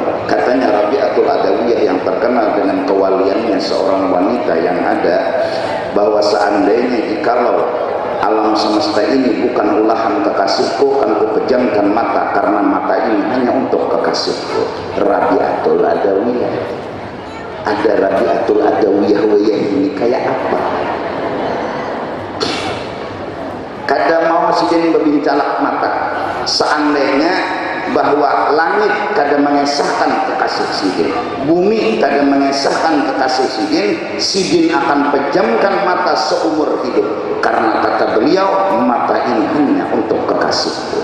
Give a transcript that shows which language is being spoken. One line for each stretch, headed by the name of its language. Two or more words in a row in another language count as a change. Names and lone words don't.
Indonesian: Katanya Rabi'atul Adawiyah yang terkenal dengan kewaliannya seorang wanita yang ada, bahwa seandainya jikalau alam semesta ini bukan ulahan kekasihku, kan kupejamkan mata karena mata ini hanya untuk kekasihku. Rabi'atul Adawiyah. Ada Rabi'atul Adawiyah ini kayak apa?
Banjar: kada mau sidin bebincalak mata seandainya bahwa langit kada mengesahkan kekasih sidin, bumi kada mengesahkan kekasih sidin, sidin akan pejamkan mata seumur hidup, karena kata beliau mata ini hanya untuk kekasihku.